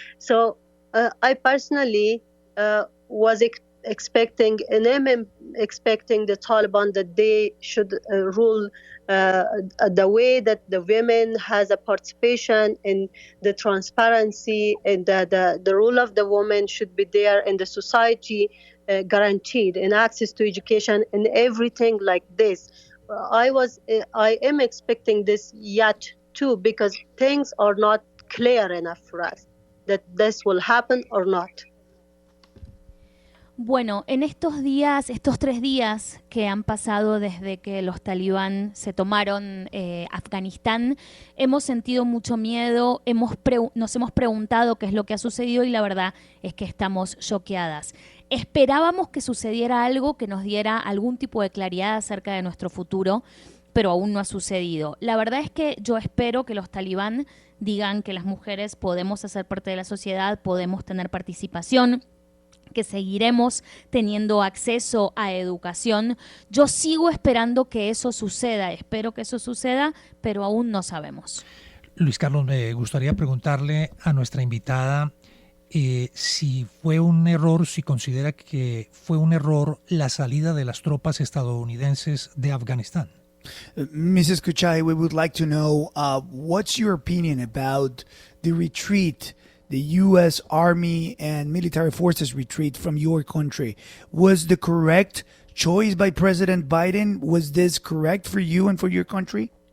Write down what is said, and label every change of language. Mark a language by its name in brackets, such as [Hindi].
[English] So I personally was expecting, and I'm expecting the Taliban that they should rule the way that the women has a participation in the transparency, and the role of the woman should be there in the society, guaranteed, and access to education and everything like this. I am expecting this yet too, because things are not clear enough for us that this will happen or not. [Spanish] Bueno, en estos días, estos 3 días que han pasado desde que los talibán se tomaron Afganistán, hemos sentido mucho miedo, nos hemos preguntado qué es lo que ha sucedido y la verdad es que estamos choqueadas. Esperábamos que sucediera algo que nos diera algún tipo de claridad acerca de nuestro futuro, pero aún no ha sucedido. La verdad es que yo espero que los talibán digan que las mujeres podemos hacer parte de la sociedad, podemos tener participación, que seguiremos teniendo acceso a educación. Yo sigo esperando que eso suceda, espero que eso suceda, pero aún no sabemos. Luis Carlos, me gustaría preguntarle a nuestra invitada si fue un error, si considera que fue un error la salida de las tropas estadounidenses de Afganistán. [English] Mrs. Kochai, we would like to know what's your opinion about the retreat, the U.S. Army and military forces retreat from your country. Was the correct choice by President Biden? Was this correct for you and for your country?